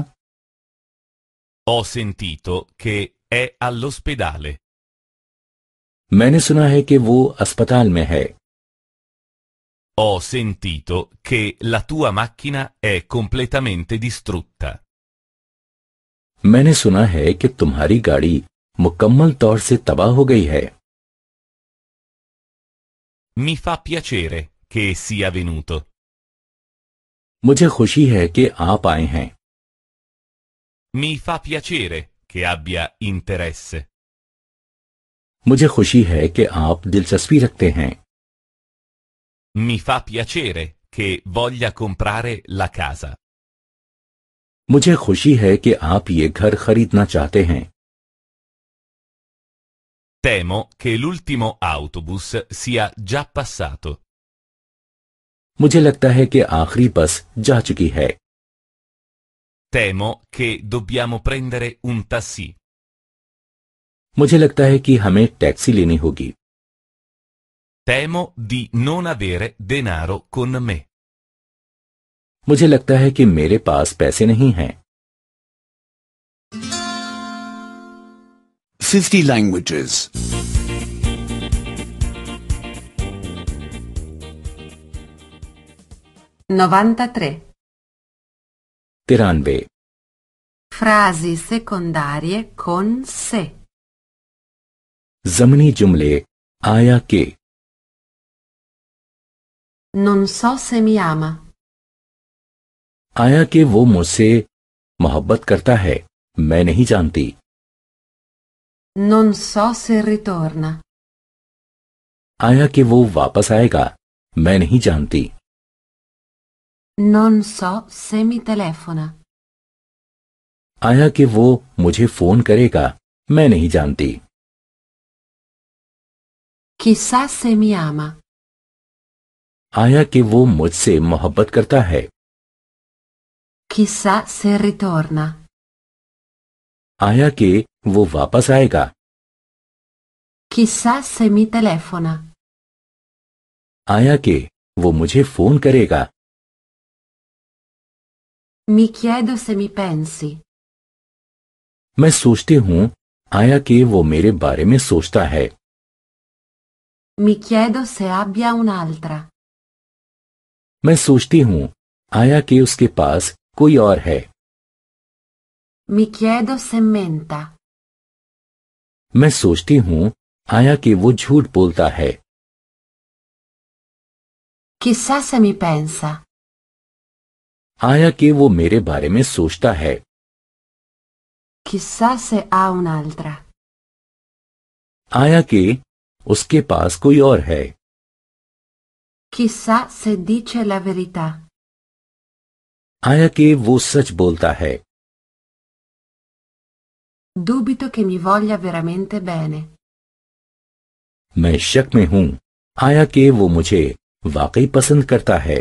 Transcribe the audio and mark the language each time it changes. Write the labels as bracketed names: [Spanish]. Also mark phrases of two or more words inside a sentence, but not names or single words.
[Italian] Ho sentito che è all'ospedale. [Urdu] میں نے سنا ہے کہ وہ اسپتال میں ہے. [Italian] Ho sentito che la tua macchina è completamente distrutta. [Urdu] میں نے سنا ہے کہ تمہاری گاڑی مکمل طور سے تباہ ہو گئی ہے. [Italian] Mi fa piacere che sia venuto. [Urdu] مجھے خوشی ہے کہ آپ آئے ہیں. [Italian] Mi fa piacere che abbia interesse. [Urdu] مجھے خوشی ہے کہ آپ دلچسپی رکھتے ہیں. [Italian] Mi fa piacere che voglia comprare la casa. [Urdu] مجھے خوشی ہے کہ آپ یہ گھر خریدنا چاہتے ہیں. [Italian] Temo che l'ultimo autobus sia già passato. [Urdu] مجھے لگتا ہے کہ آخری بس جا چکی ہے. [Italian] Temo che dobbiamo prendere un taxi. [Urdu] مجھے لگتا ہے کہ ہمیں ٹیکسی لینی ہوگی. [Italian] Temo di non avere denaro con me. [Urdu] مجھے لگتا ہے کہ میرے پاس پیسے نہیں ہیں. [English] 50 languages. 93. 93 [Italian] Frasi secondarie con se. [Urdu] ضمنی جملے آیا کے. [Italian] Non so se mi ama. [Urdu] آیا کہ وہ مجھ سے محبت کرتا ہے، میں نہیں جانتی. [Italian] Non so se ritorna. [Urdu] آیا کہ وہ واپس آئے گا، میں نہیں جانتی. [Italian] Non so se mi telefona. [Urdu] آیا کہ وہ مجھے فون کرے گا، میں نہیں جانتی. [Italian] Chissà se mi ama. [Urdu] آیا کہ وہ مجھ سے محبت کرتا ہے. [Italian] Chissà se ritorna. [Urdu] آیا کہ وہ واپس آئے گا. [Italian] Chissà se mi telefona. [Urdu] آیا کہ وہ مجھے فون کرے گا. [Italian] Mi chiedo se mi pensi. [Urdu] میں سوچتی ہوں آیا کہ وہ میرے بارے میں سوچتا ہے. [Italian] Mi chiedo se abbia un'altra. [Urdu] میں سوچتی ہوں آیا کہ اس کے پاس کوئی اور ہے. [Italian] Mi chiedo se menta. [Urdu] میں سوچتی ہوں آیا کہ وہ جھوٹ بولتا ہے. [Italian] Chissà se mi pensa. [Urdu] آیا کہ وہ میرے بارے میں سوچتا ہے. [Italian] Chissà se ha un'altra. [Urdu] آیا کہ اس کے پاس کوئی اور ہے. [Italian] Chissà se dice la verità. [Urdu] آیا کہ وہ سچ بولتا ہے. [Italian] Dubito che mi voglia veramente bene. [Urdu] میں شک میں ہوں آیا کہ وہ مجھے واقعی پسند کرتا ہے.